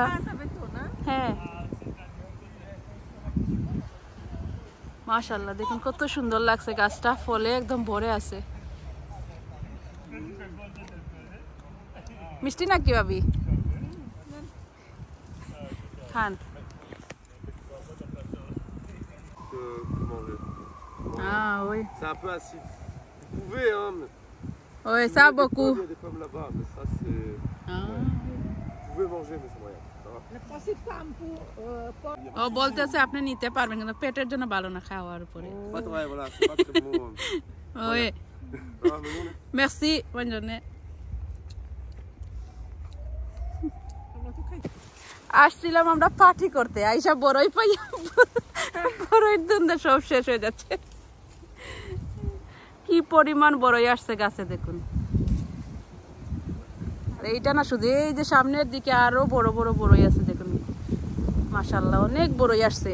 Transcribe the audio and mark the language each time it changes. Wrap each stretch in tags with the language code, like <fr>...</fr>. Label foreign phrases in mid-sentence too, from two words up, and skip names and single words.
<bn>হ্যাঁ মাশাআল্লাহ, দেখুন কত সুন্দর লাগছে গাছটা, ফলে একদম ভরে আছে। মিষ্টি নাকি ভাবি?</bn> <fr>খান। Ah oui. C'est un peu acide. Vous pouvez, hein. Oui, ça beaucoup. Il y a des pommes là-bas, mais ça c'est. Ah. Vous pouvez manger, mais c'est moyen. Ça va?</fr> <bn>ও বলতেছে আপনি নিতে পারবেন কিন্তু পেটের জন্য ভালো না খাওয়ার উপরে।</bn> <fr>Pas très, voilà, c'est pas très bon. Oui. Ça va, mais bon. Merci, bonne journée.</fr> <bn>আসছিলাম আমরা পার্টি করতে, আইসা বড়ই পাইয়া বড়ই ধন্দা সব শেষ হয়ে যাচ্ছে। কি পরিমাণ বড়ই আসছে গাছে দেখুন। আর এইটা না শুধু, এই যে সামনের দিকে আরো বড় বড় বড়ই আছে দেখুন, মাশাআল্লাহ অনেক বড়ই আসছে।</bn>